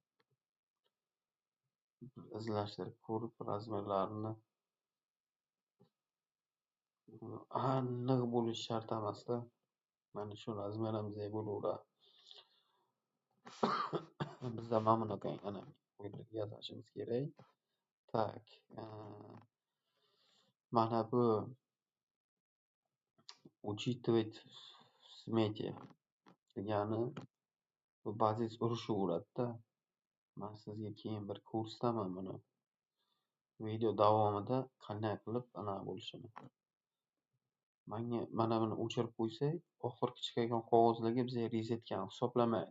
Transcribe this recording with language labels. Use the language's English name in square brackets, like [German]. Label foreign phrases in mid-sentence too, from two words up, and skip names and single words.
[Uzbek] Izlashtirib ko'rib razmerlarini aniq bo'lishi shart emas-da. Mana shu razmer ham bizga bo'laveradi. Bizda mana bunaqangi ana qo'yib yasashimiz kerak. Tak. Mana bu [Russian] учитывать в смете [Uzbek] degani bu bazis urishaveradi-da. Men sizga keyin bir ko'rsataman buni. Video davomida qanday qilib ana bo'lishini. Mana buni o'chirib qo'ysak, oxirgi chiqadigan qog'ozlarga bizga rizetkani hisoblamaydi.